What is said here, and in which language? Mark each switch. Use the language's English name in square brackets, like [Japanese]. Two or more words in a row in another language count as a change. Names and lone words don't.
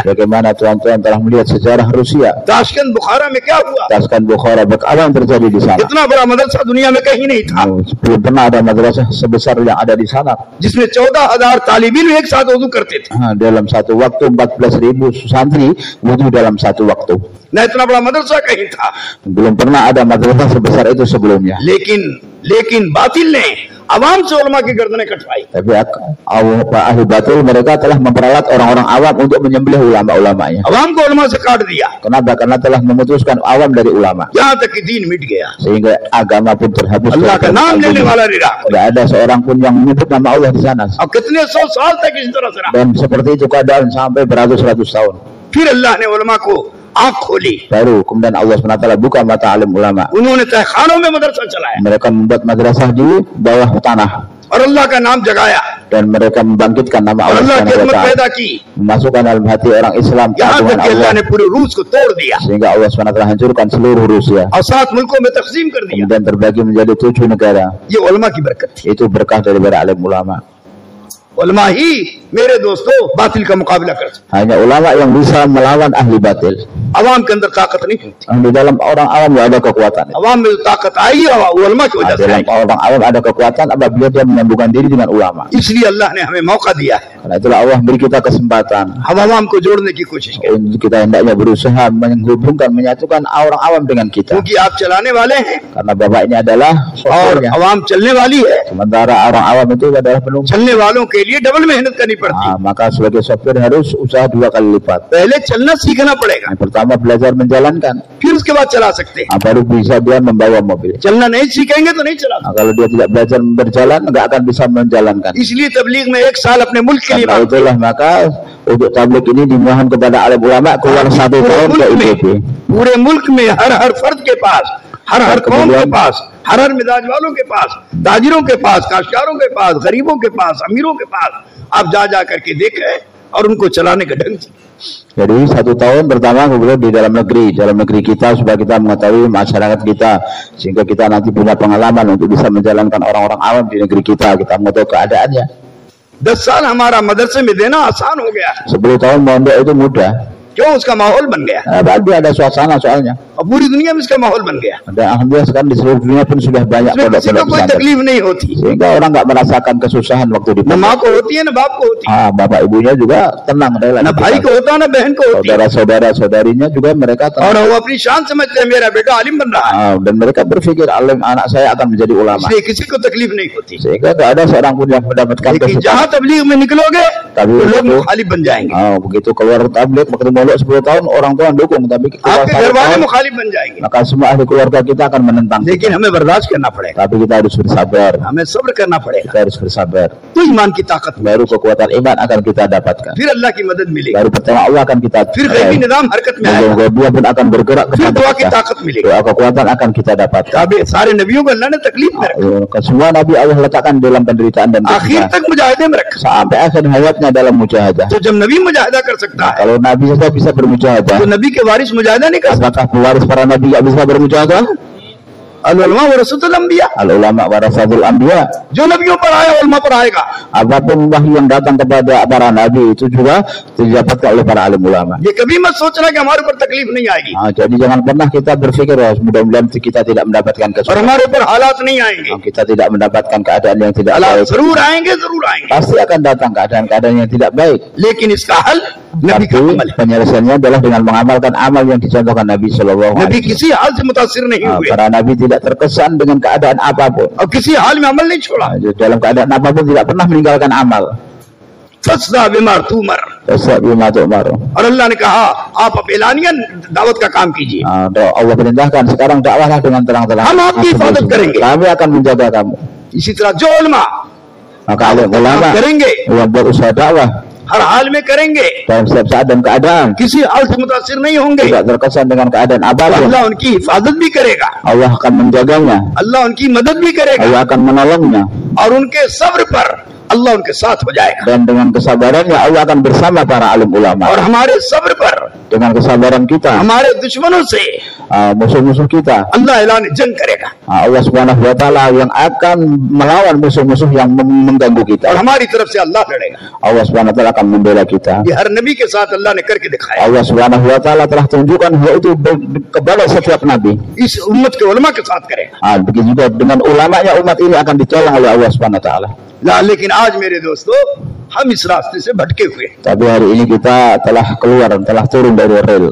[Indonesian] Bagaimana tuan-tuan telah melihat sejarah Rusia, [Hindi] ताशकंद बुखारा में क्या हुआ, [Indonesian] Taskan Bukhara, apa yang terjadi di sana? [Hindi] इतना बड़ा मदरसा दुनिया में कहीं नहीं था, [Indonesian] Belum pernah ada madrasah sebesar yang ada di sana. [Hindi] जिसमें 14,000 तालिब इल्म एक साथ वुज़ू करते थे। [Indonesian] Dalam satu waktu 14.000 santri wudhu dalam satu waktu. [Hindi] न इतना बड़ा मदरसा कहीं था, [Indonesian] Belum pernah ada madrasah sebesar itu sebelumnya. [Hindi] लेकिन लेकिन बातिल ने आवाम से उलमा की गर्दनें कटवाई। [Indonesian] Tapi ahli batil mereka telah memperalat orang-orang awam untuk menyembelih ulama-ulamanya. [Hindi] आवाम को उलमा से काट दिया, [Indonesian] Kenapa? Karena telah memutuskan awam dari ulama, [Hindi] यहाँ तक कि दीन मिट गया। [Indonesian] sehingga agama pun terhapus. [Hindi] अल्लाह का नाम लेने वाला नहीं रहा, [Indonesian] Tidak ada seorang pun yang menyebut nama Allah di sana. [Hindi] और कितने सौ साल तक इस तरह से रहा। [Indonesian] Dan seperti itu keadaan sampai beratus-ratus tahun. [Hindi] फिर अल्लाह ने उलमा को आंख खोली, [Indonesian] Baru kemudian Allah SWT buka mata alim ulama. [Hindi] उन्होंने तहखानों में मदरसा चलाया [Indonesian] Mereka membuat madrasah di bawah tanah [Hindi] और अल्लाह का नाम जगाया [Indonesian] dan mereka membangkitkan nama [Hindi] और [Indonesian] Allah [Hindi] अल्लाह की अजमत [Indonesian] SWT, [Hindi] पैदा की, [Indonesian] memasukkan dalam hati orang Islam [Hindi] यहाँ [Indonesian] keagungan [Hindi] तक कि अल्लाह [Indonesian] Allah, [Hindi] ने पूरे रूस को तोड़ दिया [Indonesian] sehingga Allah SWT hancurkan seluruh Rusia, [Hindi] और 7 मुल्कों में तकसीम कर दिया। [Indonesian] kemudian terbagi menjadi 7 negara. [Hindi] ये उलमा की बरकत थी। [Indonesian] Itu berkah daripada alim ulama. [Hindi] उलमा ही मेरे दोस्तों बातिल का मुकाबला कर सकते। [Indonesian] Hanya ulama yang bisa melawan ahli batil. [Hindi] अवाम के अंदर ताकत नहीं होती, [Indonesian] Di dalam orang awam tidak ada kekuatan. [Hindi] अवाम में जो ताकत आई है वो उलमा की वजह से [Indonesian] Dalam [Hindi] आई। [Indonesian] orang awam ada kekuatan apabila dia menyambungkan diri dengan ulama. [Hindi] इसलिए अल्लाह ने हमें मौका दिया है, [Indonesian] Karena itulah Allah beri kita kesempatan [Hindi] हम अवाम को जोड़ने की कोशिश करें, [Indonesian] untuk kita hendaknya berusaha menghubungkan, menyatukan orang awam dengan kita. [Hindi] क्योंकि आप चलाने वाले हैं [Indonesian] Karena bapak ini adalah [Hindi] और [Indonesian] sopirnya, [Hindi] अवाम चलने वाली है। [Indonesian] sementara orang awam itu adalah penumpang. [Hindi] चलने वालों के लिए डबल मेहनत करनी पड़ती है। [Indonesian] Maka sebagai sopir harus usaha 2 kali lipat. [Hindi] पहले चलना सीखना पड़ेगा, [Indonesian] Yang pertama belajar menjalankan, [Hindi] फिर उसके बाद चला सकते हैं। [Indonesian] baru bisa dia membawa mobil. [Hindi] चलना नहीं सीखेंगे तो नहीं चला सकते। [Indonesian] Kalau dia tidak belajar berjalan, nggak akan bisa menjalankan. [Hindi] इसलिए तबलीग में 1 साल अपने मुल्क के लिए [Indonesian] Karena itulah maka untuk tabligh ini dimohon kepada alim ulama keluar 1 tahun ke IPB. [Hindi] पूरे मुल्क में हर फर्द के पास, हर कौम के पास, हर मिजाज वालों के पास, ताजिरों के पास, काश्तकारों के पास, गरीबों के पास, अमीरों के पास आप जा करके देखें और उनको चलाने का ढंग सीखें। [Indonesian] Jadi 1 tahun pertama kemudian di dalam negeri kita supaya kita mengetahui masyarakat kita, sehingga kita nanti punya pengalaman untuk bisa menjalankan orang-orang awam di negeri kita mengetahui keadaannya. [Hindi] 10 साल हमारा मदरसे में देना आसान हो गया, [Indonesian] 10 tahun mondok itu mudah. [Hindi] क्यों? उसका माहौल बन गया [Indonesian] Berarti ada suasana soalnya. [Hindi] और पूरी दुनिया में इसका माहौल बन गया, [Indonesian] Dan alhamdulillah sekarang di seluruh dunia pun sudah banyak [Hindi] इसमें किसी को [Indonesian] pondok-pondok [Hindi] कोई [Indonesian] pesantren. [Hindi] तकलीफ नहीं होती, [Indonesian] Sehingga orang nggak merasakan kesusahan waktu di [Hindi] न माँ [Indonesian] pondok. [Hindi] को होती है न बाप को होती है, [Indonesian] Bapak ibunya juga tenang, rela. [Hindi] न भाई को होता है न बहन को होती है, [Indonesian] Saudara-saudara saudarinya juga mereka [Hindi] और [Indonesian] tenang. [Hindi] वो अपनी शान समझते हैं मेरा बेटा आलिम बन रहा है, [Indonesian] Dan mereka berpikir alim anak saya akan menjadi ulama. [Hindi] इसलिए किसी को तकलीफ नहीं होती। [Indonesian] Sehingga nggak ada seorang pun yang mendapatkan [Hindi] लेकिन [Indonesian] kesusahan. [Hindi] जहाँ तबलीग में निकलोगे [Indonesian] Tapi [Hindi] तो लोग [Indonesian] begitu, [Hindi] मुखालिफ बन जाएंगे, [Indonesian] begitu keluar tabligh waktu mondok 10 tahun orang tua dukung, tapi keluar [Hindi] आपके [Indonesian] 1 [Hindi] घर वाले [Indonesian] tahun, [Hindi] मुखालिफ बन जाएंगे, [Indonesian] maka semua ahli keluarga kita akan menentang. [Hindi] लेकिन हमें बर्दाश्त करना पड़ेगा, [Indonesian] Tapi kita harus bersabar. [Hindi] हमें सब्र करना पड़ेगा, [Indonesian] Kita harus bersabar. [Hindi] तो ईमान की ताकत में [Indonesian] Baru kekuatan iman akan kita dapatkan. [Hindi] फिर अल्लाह की मदद मिलेगी, [Indonesian] Baru pertama Allah akan kita [Hindi] फिर गैबी निजाम हरकत में आएगा, [Indonesian] Dia pun akan bergerak [Hindi] फिर [Indonesian] kepada [Hindi] दुआ की [Indonesian] kita. [Hindi] ताकत मिलेगी। [Indonesian] Doa kekuatan akan kita dapatkan. [Hindi] सारे नबियों को अल्लाह ने तकलीफ में रखा, [Indonesian] Semua Nabi Allah letakkan dalam penderitaan dan [Hindi] आखिर [Indonesian] kesusahan. [Hindi] तक मुजाहिदे में रखा। [Indonesian] Sampai akhir hayatnya dalam mujahadah. [Hindi] तो जब नबी मुजाहिदा कर सकता है [Indonesian] Kalau Nabi saja bisa bermujahadah, [Hindi] तो नबी के वारिस मुजाहिदा नहीं कर सकते। [Indonesian] apakah pewaris para Nabi tidak bisa bermujahadah? [Arabic] العلماء و رسول الأنبياء, العلماء ورثة الأنبياء. [Hindi] जो नबियों पर आया उलमा पर आएगा। [Indonesian] Apapun wahyu yang datang kepada para nabi itu juga didapatkan oleh para alim ulama. [Hindi] ये कभी मत सोचना कि हमारे ऊपर तकलीफ नहीं आएगी [Indonesian] Jadi jangan pernah kita berpikir mudah-mudahan kita tidak mendapatkan [Hindi] और [Indonesian] kesusahan. [Hindi] हमारे ऊपर हालात नहीं आएंगे। [Indonesian] Kita tidak mendapatkan keadaan yang tidak [Hindi] हालात [Indonesian] baik. [Hindi] जरूर आएंगे, जरूर आएंगे, [Indonesian] Pasti akan datang keadaan-keadaan yang tidak baik. [Hindi] लेकिन इसका हल नबी का [Indonesian] Tapi [Hindi] अमल है। [Indonesian] penyelesaiannya adalah dengan mengamalkan amal yang dicontohkan Nabi Shallallahu नबी Alaihi [Hindi] किसी हाल से मुतासिर नहीं [Indonesian] Wasallam. [Hindi] हुए [Indonesian] Para Nabi tidak terkesan dengan keadaan apapun. [Hindi] और किसी हाल में अमल नहीं छोड़ा। [Indonesian] Dalam keadaan apapun tidak pernah meninggalkan amal. [Arabic] فاصدع بما تؤمر, فاصدع بما تؤمر. [Hindi] और अल्लाह ने कहा आप अब एलानियन दावत का काम कीजिए, [Indonesian] Allah perintahkan sekarang dakwahlah dengan terang-terang. [Hindi] हम आपकी हिफाजत करेंगे। [Indonesian] Kami akan menjaga kamu. [Hindi] इसी तरह जो उलमा [Indonesian] Maka alim ulama [Hindi] काम करेंगे [Indonesian] yang berusaha dakwah [Hindi] हर हाल में करेंगे, [Indonesian] dalam setiap saat dan keadaan [Hindi] किसी हाल से मुतासिर नहीं होंगे, [Indonesian] tidak terkesan dengan keadaan apapun. [Hindi] अल्लाह उनकी हिफाजत भी करेगा, [Indonesian] Allah akan menjaganya. [Hindi] अल्लाह उनकी मदद भी करेगा, [Indonesian] Allah akan menolongnya. [Hindi] और उनके सब्र पर अल्लाह उनके साथ हो जाएगा, [Indonesian] Dan dengan kesabarannya Allah akan bersama para alim ulama. [Hindi] और हमारे सब्र पर [Indonesian] Dengan kesabaran kita, [Hindi] हमारे दुश्मनों से [Indonesian] musuh-musuh kita, [Hindi] अल्लाह ऐलान जंग करेगा, [Indonesian] Allah [Arabic] سبحانه وتعالى [Indonesian] yang akan melawan musuh-musuh yang mengganggu [Hindi] और [Indonesian] kita. [Hindi] हमारी तरफ से अल्लाह लड़ेगा। [Indonesian] Allah [Arabic] سبحانه وتعالى [Indonesian] akan membela kita. [Hindi] ये हर नबी के साथ अल्लाह ने करके दिखाया, [Indonesian] Allah [Arabic] سبحانه وتعالى [Indonesian] telah tunjukkan hal itu kepada setiap nabi. [Hindi] इस उम्मत के उलमा के साथ करेगा। [Indonesian] Begitu juga dengan ulamanya umat ini akan ditolong oleh Allah [Arabic] سبحانه وتعالى. [Hindi] लेकिन आज मेरे दोस्तों हम इस रास्ते से भटके हुए। [Indonesian] Tapi hari ini kita telah keluar, telah turun dari rel.